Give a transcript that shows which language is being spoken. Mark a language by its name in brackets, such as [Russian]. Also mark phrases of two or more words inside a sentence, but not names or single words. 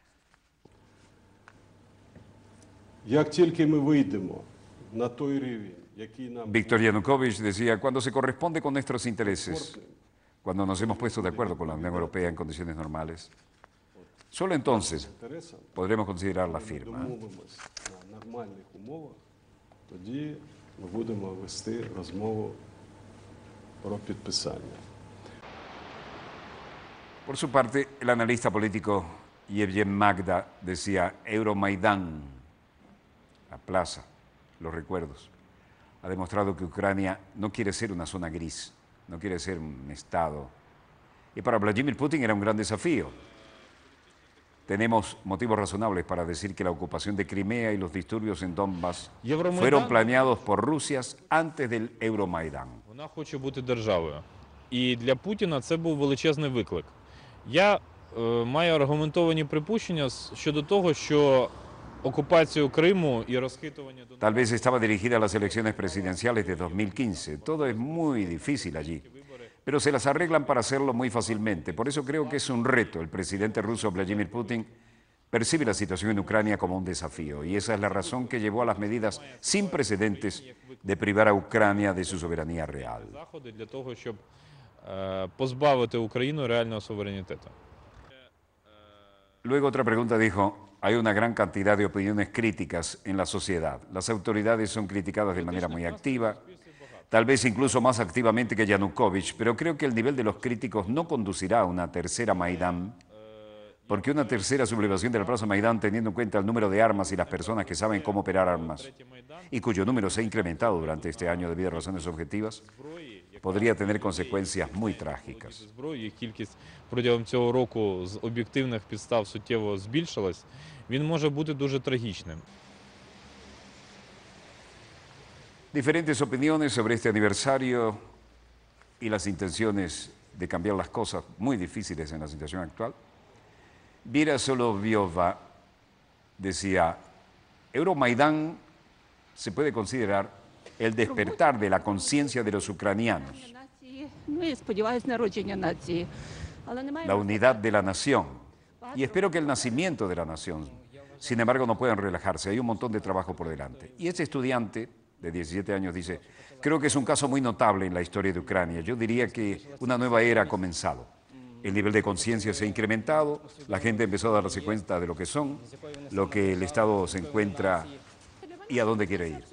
[Ukrainian] Як тільки ми вийдемо на той рівень, [Spanish] Víctor Yanukovych decía, cuando se corresponde con nuestros intereses, cuando nos hemos puesto de acuerdo con la Unión Europea en condiciones normales, solo entonces podremos considerar la firma. [Ukrainian] Домовимось на нормальних умовах, тоді ми будемо вести розмову про підписання. [Spanish] Por su parte, el analista político Yevgen Magda decía, Euromaidán, la plaza, los recuerdos, ha demostrado que Ucrania no quiere ser una zona gris, no quiere ser un Estado. Y para Vladimir Putin era un gran desafío. Tenemos motivos razonables para decir que la ocupación de Crimea y los disturbios en Donbass fueron planeados por Rusia antes del Euromaidán. [Ukrainian] Вона хоче бути державою. І для Путіна це був величезний виклик. Я маю аргументовані припущення щодо того, що окупацію Криму і розхитування Донбасу... [Spanish] Tal vez estaba dirigida a las elecciones presidenciales de 2015. Todo es muy difícil allí, pero se las arreglan para hacerlo muy fácilmente. Por eso creo que es un reto. El presidente ruso Vladimir Putin percibe la situación en Ucrania como un desafío, y esa es la razón que llevó a las medidas sin precedentes de privar a Ucrania de su soberanía real. [Ukrainian] Заходи для того, щоб позбавити Україну реального суверенітету. [Spanish] Luego otra pregunta dijo, hay una gran cantidad de opiniones críticas en la sociedad. Las autoridades son criticadas de manera muy activa, tal vez incluso más activamente que Yanukovych, pero creo que el nivel de los críticos no conducirá a una tercera Maidán, porque una tercera sublevación de la Plaza Maidán, teniendo en cuenta el número de armas y las personas que saben cómo operar armas, y cuyo número se ha incrementado durante este año debido a razones objetivas, podría tener consecuencias muy trágicas. [Ukrainian] Зброї, їх кількість протягом цього року з об'єктивних підстав суттєво збільшилась, він може бути дуже трагічним. [Spanish] Diferentes opiniones sobre este aniversario y las intenciones de cambiar las cosas muy difíciles en la situación actual. Vera Soloviova decía, Euromaidán se puede considerar el despertar de la conciencia de los ucranianos, [Ukrainian] Ну і сподіваюсь, народження нації. Але немає [Spanish] la unidad de la nación, y espero que el nacimiento de la nación. Sin embargo, no pueden relajarse, hay un montón de trabajo por delante. Y este estudiante de 17 años dice, creo que es un caso muy notable en la historia de Ucrania. Yo diría que una nueva era ha comenzado. El nivel de conciencia se ha incrementado, la gente empezó a darse cuenta de lo que son, lo que el Estado se encuentra y a dónde quiere ir.